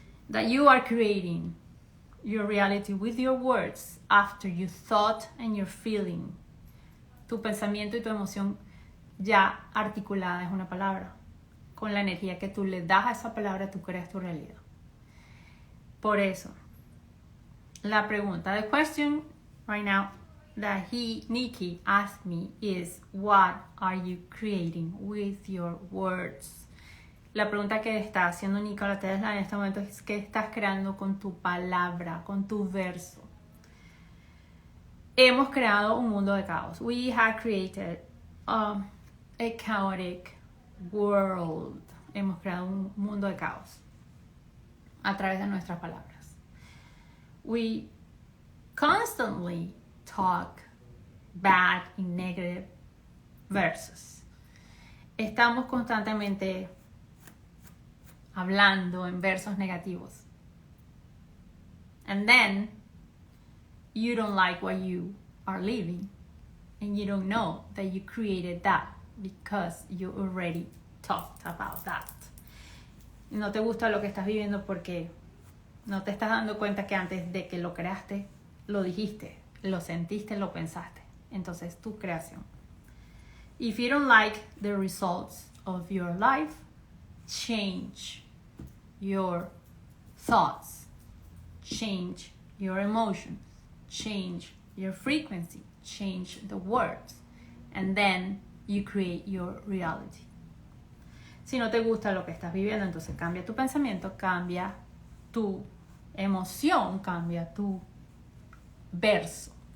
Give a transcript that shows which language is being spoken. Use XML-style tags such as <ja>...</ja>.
<en>That you are creating your reality with your words after your thought and your feeling.</en> <es>Tu pensamiento y tu emoción ya articulada es una palabra. Con la energía que tú le das a esa palabra, tú creas tu realidad. Por eso, la pregunta,</es> <en>the question right now that Nikki asked me is, what are you creating with your words?</en> <es>La pregunta que está haciendo Nikola Tesla en este momento es, ¿qué estás creando con tu palabra, con tu verso? Hemos creado un mundo de caos.</es> <en>We have created a chaotic world.</en> <es>Hemos creado un mundo de caos a través de nuestras palabras.</es> <en>We constantly talk bad and negative verses.</en> <es>Estamos constantemente hablando en versos negativos.</es> <en>And then you don't like what you are living, and you don't know that you created that because you already talked about that.</en> <es>Y no te gusta lo que estás viviendo porque no te estás dando cuenta que antes de que lo creaste, lo dijiste, lo sentiste, lo pensaste. Entonces, tu creación.</es> <en>If you don't like the results of your life, change your thoughts, change your emotions, change your frequency, change the words, and then you create your reality.</en> <es>Si no te gusta lo que estás viviendo, entonces cambia tu pensamiento, cambia tu emoción, cambia tu verso.</es>